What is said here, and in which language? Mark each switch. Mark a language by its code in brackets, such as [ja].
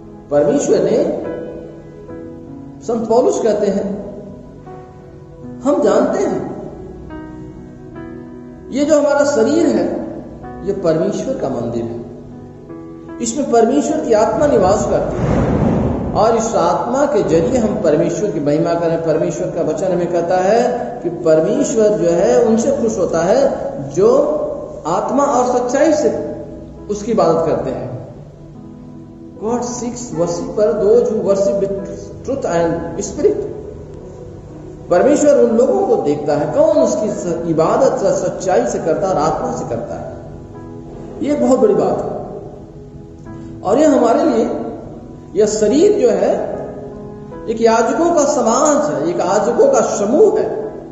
[hi] परमेश्वर ने, संत पौलुस कहते हैं, हम जानते हैं ये जो हमारा शरीर है ये परमेश्वर का मंदिर है, इसमें परमेश्वर की आत्मा निवास करती है, और इस आत्मा के जरिए हम परमेश्वर की महिमा करें। परमेश्वर का वचन हमें कहता है कि परमेश्वर जो है उनसे खुश होता है जो आत्मा और सच्चाई से उसकी इबादत करते हैं। [en] God seeks worshipper, those who worship with truth and spirit. [hi] परमेश्वर उन लोगों को देखता है कौन उसकी इबादत सच्चाई से करता है और आत्मा से करता है। ये बहुत बड़ी बात है। और ये हमारे लिए यह शरीर जो है एक याजकों का समाज है, एक याजकों का समूह है।